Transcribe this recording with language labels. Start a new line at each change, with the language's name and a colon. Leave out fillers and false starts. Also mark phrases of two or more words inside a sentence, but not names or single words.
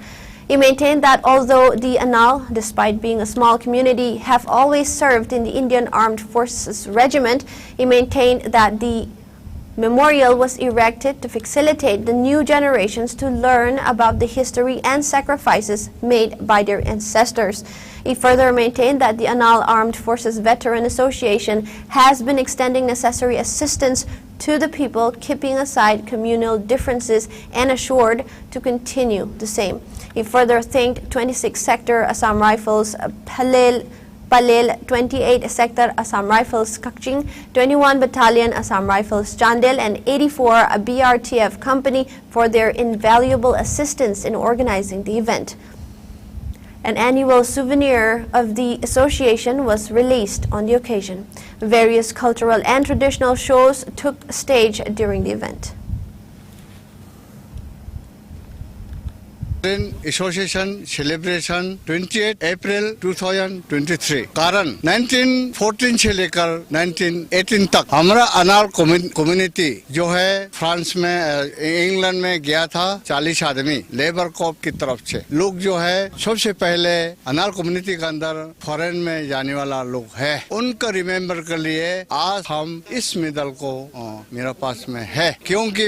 English: He maintained that although the Anal, despite being a small community, have always served in the Indian Armed Forces Regiment, he maintained that the memorial was erected to facilitate the new generations to learn about the history and sacrifices made by their ancestors. He further maintained that the Anal Armed Forces Veteran Association has been extending necessary assistance to the people, keeping aside communal differences and assured to continue the same. He further thanked 26 Sector Assam Rifles Palel, 28 Sector Assam Rifles Kakching, 21 Battalion Assam Rifles Chandel, and 84 BRTF Company for their invaluable assistance in organizing the event. An annual souvenir of the association was released on the occasion. Various cultural and traditional shows took stage during the event. Association celebration
Hindi: 28 April 2023 कारण 1914 से लेकर 1918 तक हमारा अनार कम्युनिटी जो है फ्रांस में इंग्लैंड में गया था 40 आदमी
English: labour corps
Hindi: की तरफ से लोग जो है सबसे पहले अनार कम्युनिटी के अंदर फॉरेन में जाने वाला लोग है उनका रिमेम्बर के लिए आज हम इस मेडल को मेरा पास में है क्योंकि